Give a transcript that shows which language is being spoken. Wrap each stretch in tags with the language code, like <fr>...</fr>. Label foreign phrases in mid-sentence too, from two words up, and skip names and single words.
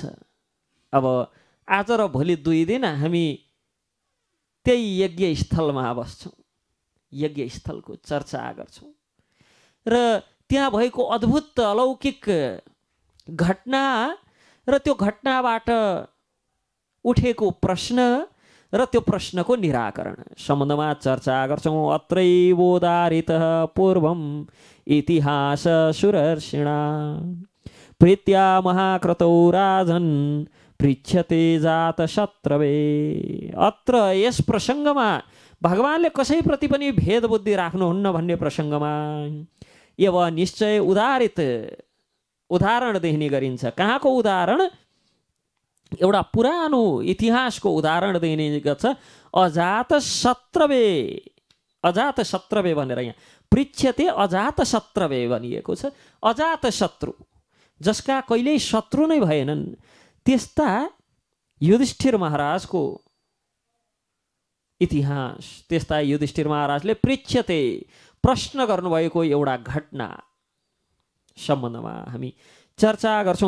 <ne>अब आज र भोलि 2 दिन हामी त्यही यज्ञ स्थलमा बस्छौँ, यज्ञ स्थलको चर्चा गर्छौँ र त्यहाँ भएको अद्भुत अलौकिक घटना र त्यो घटनाबाट उठेको प्रश्न र त्यो प्रश्नको निराकरण सम्बन्धमा चर्चा गर्छौँ।</ne> <sa>अत्रैवोदारितः पूर्वम् इतिहास सुरर्षिणा प्रीत्या महाक्रतौ राजन् पृच्छते जात शत्रवे।</sa> <ne>अत्र यस प्रसङ्गमा भगवानले कसैप्रति पनि भेद बुद्धि राख्नुहुन्न भन्ने प्रसङ्गमा एव निश्चय उदारित उदाहरण दिने गरिन्छ। कहाँको उदाहरण? एउटा पुरानो इतिहासको उदाहरण दिने गर्छ।</ne> <sa>अजात शत्रवे, अजात शत्रवे</sa> <ne>भनेर यहाँ</ne> <sa>पृच्छते अजात शत्रवे</sa> <ne>भनिएको छ। अजात शत्रु जसका कहिल्यै शत्रु नै भएनन्, त्यस्ता युधिष्ठिर महाराजको इतिहास, त्यस्ता युधिष्ठिर महाराजले पृच्छते प्रश्न गर्नुभएको एउटा घटना सम्बन्धमा हामी चर्चा गर्छौँ।</ne>